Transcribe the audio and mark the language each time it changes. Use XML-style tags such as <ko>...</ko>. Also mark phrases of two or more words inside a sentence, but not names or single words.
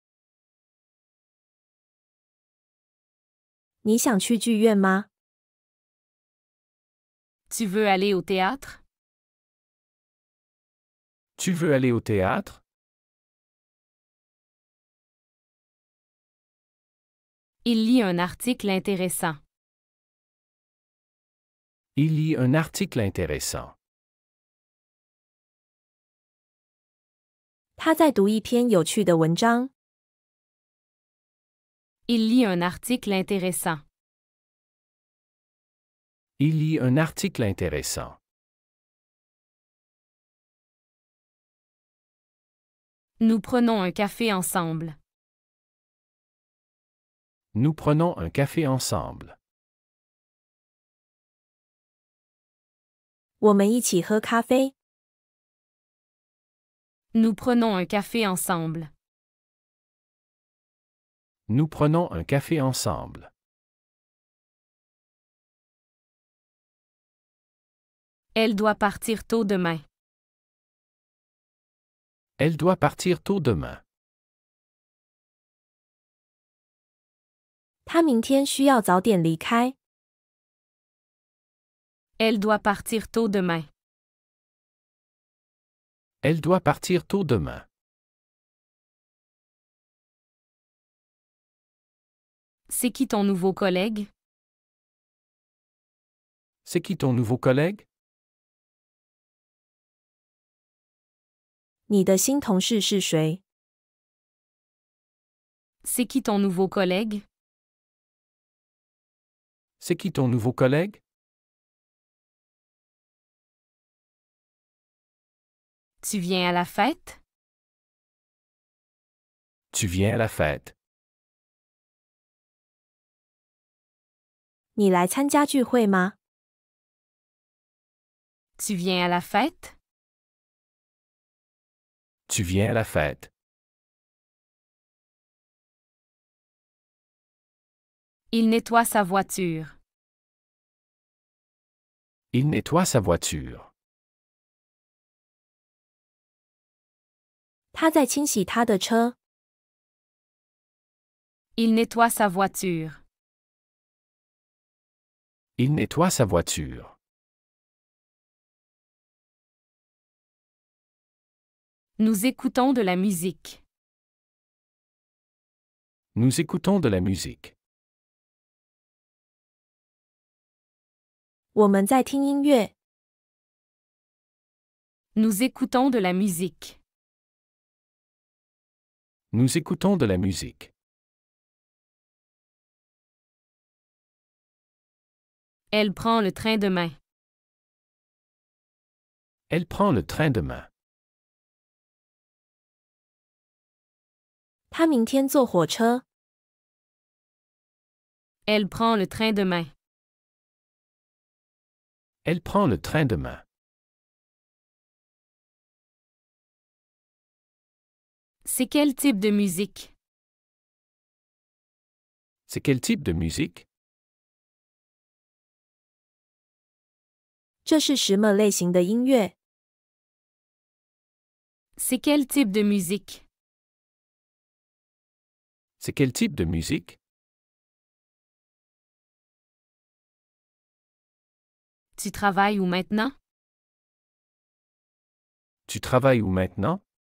<zh>你想去剧院吗？</zh> <fr>Tu veux aller au théâtre? Tu veux aller au théâtre? Il lit un article intéressant. Il lit un article intéressant.</fr> <zh>他在读一篇有趣的文章。</zh> <fr>Il lit un article intéressant. Il lit un article intéressant. Nous prenons un café ensemble. Nous prenons un café ensemble.</fr> <zh>我们一起喝咖啡。</zh> <fr>Nous prenons un café ensemble. Nous prenons un café ensemble. Elle doit partir tôt demain. Elle doit partir tôt demain.</fr> <zh>他明天需要早点离开。</zh> <fr>Elle doit partir tôt demain. Elle doit partir tôt demain. C'est qui ton nouveau collègue? C'est qui ton nouveau collègue?</fr> <zh>你的新同事是谁？</zh> <fr>C'est qui ton nouveau collègue? C'est qui ton nouveau collègue? Tu viens à la fête? Tu viens à la fête.</fr> <zh>你来参加聚会吗？</zh> <fr>Tu viens à la fête? Tu viens à la fête. Il nettoie sa voiture. Il nettoie sa voiture.</fr> <zh>他在清洗他的车。</zh> <fr>Il nettoie sa voiture. Il nettoie sa voiture. Nous écoutons de la musique. Nous écoutons de la musique.</fr> <zh>我们在听音乐。</zh> <fr>Nous écoutons de la musique. Nous écoutons de la musique. Elle prend le train demain. Elle prend le train demain.</fr> <zh>他明天坐火车。</zh> <fr>Elle prend le train demain. Elle prend le train demain. C'est quel type de musique? C'est quel type de musique?</fr> <zh>这是什么类型的音乐？</zh> <fr>C'est quel type de musique? C'est quel type de musique? Tu travailles où maintenant? Tu travailles où maintenant?</fr>